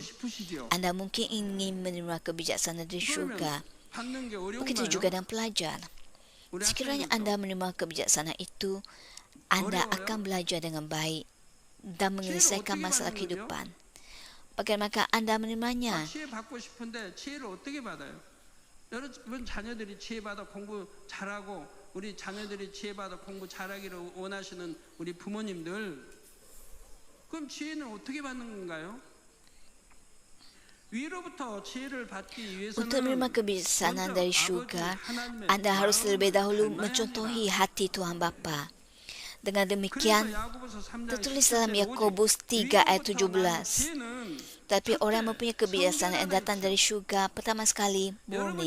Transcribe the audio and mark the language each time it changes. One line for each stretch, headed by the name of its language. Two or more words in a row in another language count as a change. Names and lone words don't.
Malay: Anda mungkin ingin menerima kebijaksanaan dari syurga. Begitu juga dengan pelajar. Sekiranya anda menerima kebijaksanaan itu, anda akan belajar dengan baik dan menyelesaikan masalah kehidupan. Bagaimana anda menerimanya?
Korean: 여러분 자녀들이 지혜받아 공부 잘하고 우리 자녀들이 지혜받아 공부 잘하기를 원하시는 우리 부모님들, 그럼 지혜는 어떻게 받는 건가요? 위로부터 지혜를 받기 위해서는
Malay: Untuk menerima kebijaksanaan dari syurga, anda harus terlebih dahulu mencontohi hati Tuhan Bapa. Dengan demikian, tertulis dalam Yakobus 3 ayat 17. Tapi orang yang mempunyai kebijaksanaan yang datang dari syurga pertama sekali murni.